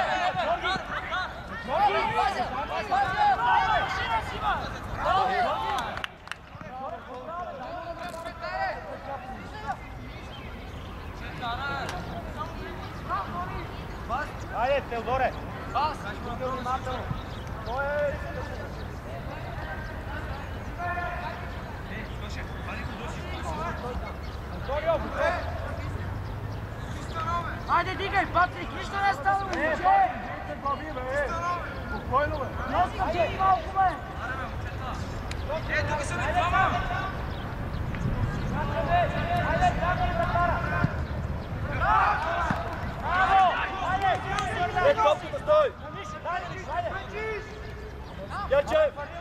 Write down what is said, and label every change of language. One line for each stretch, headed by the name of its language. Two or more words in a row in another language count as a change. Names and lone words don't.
Bulgarian: Айде, Теодоре!
Serbian: Ajde, digaj, Patrik, ništa ne stalo, uđe!
Bulgarian: Спокойно, бе! Носи, uđe малко, бе! Тук са ми двама! Айде, Драгони да кара! Браво! Айде! Топката стой! Герчев!